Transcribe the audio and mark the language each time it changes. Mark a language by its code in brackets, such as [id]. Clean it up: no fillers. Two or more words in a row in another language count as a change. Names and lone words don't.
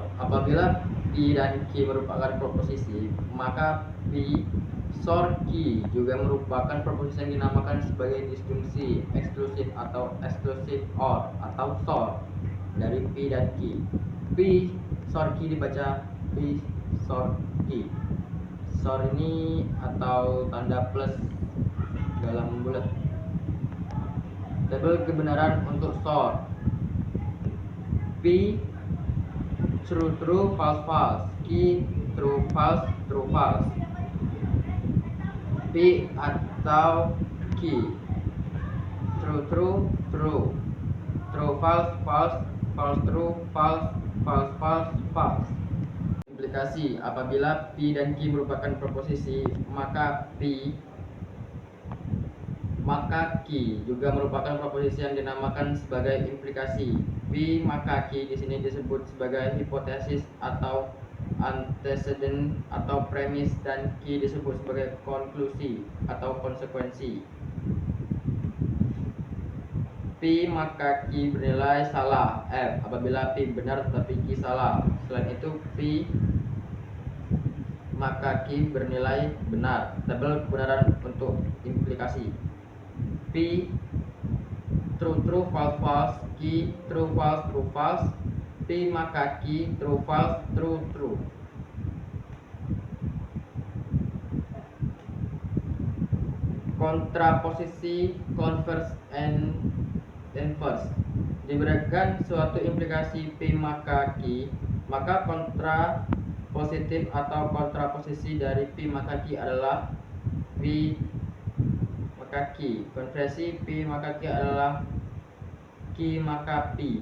[id] Apabila P dan Q merupakan proposisi, maka P XOR Q juga merupakan proposisi yang dinamakan sebagai disjungsi eksklusif atau [en] exclusive OR [id] atau XOR dari P dan Q. P XOR Q dibaca P XOR Q. XOR ini atau tanda plus dalam bulat. Tabel kebenaran untuk XOR. [en] P true true false false, Q true false true false. P atau Q true true true, true false false, false true false, false false false. [id] Implikasi. Apabila P dan Q merupakan proposisi, maka Q juga merupakan proposisi yang dinamakan sebagai implikasi. P maka Q di sini disebut sebagai hipotesis atau antecedent atau premis, dan Q disebut sebagai konklusi atau konsekuensi. P maka Q bernilai salah F apabila P benar tetapi Q salah. Selain itu, P maka Q bernilai benar. Tabel kebenaran untuk implikasi. [en] P true true false false, Q true false true false. P maka Q true false true true. Kontraposisi, converse and inverse. [id] Diberikan suatu implikasi P maka Q, maka kontra positif atau kontraposisi dari P maka Q adalah P maka Q. Konversi P maka Q adalah Q maka P.